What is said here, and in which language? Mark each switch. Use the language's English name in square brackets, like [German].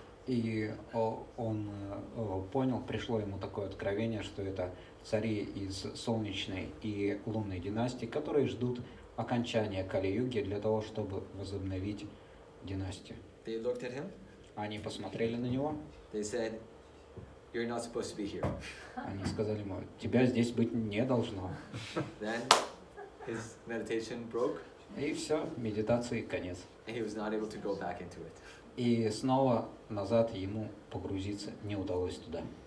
[Russian] И он понял, пришло ему такое откровение, что это цари из солнечной и лунной династии, которые ждут окончания Кали-юги для того, чтобы возобновить династию. [English] They looked at him. [Russian] Они посмотрели на него. [English] They said, "You're not supposed to be here." [Russian] Они сказали ему: тебя здесь быть не должно. [English] Then his meditation broke. [Russian] И все, медитации конец. [English] And he was not able to go back into it. [Russian] И снова назад ему погрузиться не удалось туда.